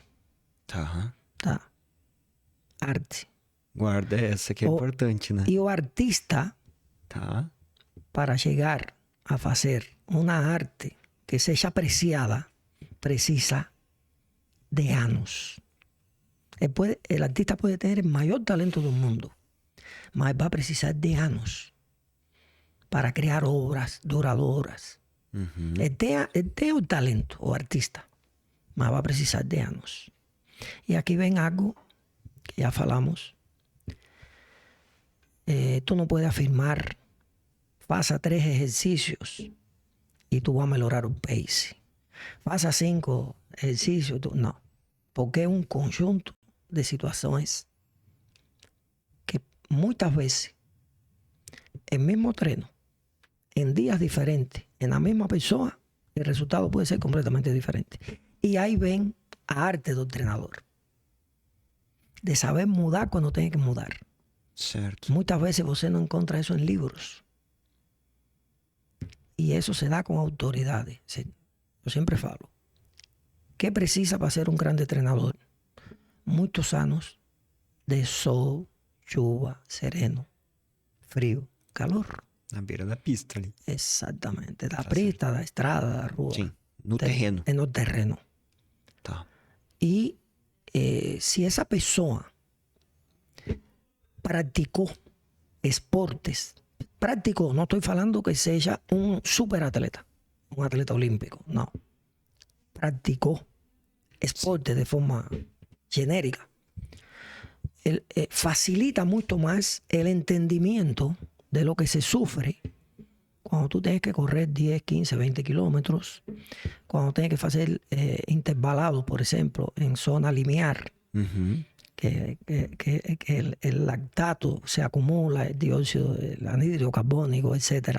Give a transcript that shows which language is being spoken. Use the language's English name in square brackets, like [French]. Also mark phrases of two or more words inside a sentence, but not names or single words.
[Portuguese] Tá. Arte. Guarda essa que é importante, né? E o artista, para chegar a fazer uma arte que seja apreciada, precisa de anos. [Spanish] El artista puede tener el mayor talento del mundo, mas va a [Portuguese] precisar de anos [Spanish] para crear obras duradoras. Él tiene el talento, o artista, mas va a [Portuguese] precisar de anos. [Spanish] Y aquí ven algo que ya falamos. Tú no puedes afirmar, faça 3 ejercicios y tú vas a mejorar un pace. Faça 5 ejercicios, no. Porque es un conjunto de situaciones que muchas veces el mismo treino, en días diferentes, en la misma persona, el resultado puede ser completamente diferente. Y ahí ven a arte del entrenador, de saber mudar cuando tiene que mudar. [Portuguese] Certo. [Spanish] Muchas veces você no encuentra eso en libros. Y eso se da con autoridades. Yo siempre falo. ¿Qué precisa para ser un gran entrenador? Muchos anos de sol, chuva, sereno, frio, calor. [Portuguese] Na beira da pista ali. Exatamente. Da pista, da estrada, da rua. Sim. No terreno. No terreno. Tá. E se essa pessoa praticou esportes, não estou falando que seja um super atleta, um atleta olímpico, não. Praticou esporte de forma genérica. [Spanish] Facilita [Portuguese] muito mais o entendimento [Spanish] de lo que se sufre cuando tú tienes que correr 10, 15, 20 kilómetros, cuando tienes que hacer intervalados, por ejemplo, en zona lineal, que el lactato se acumula, el dióxido, el anhídrido carbónico, etc.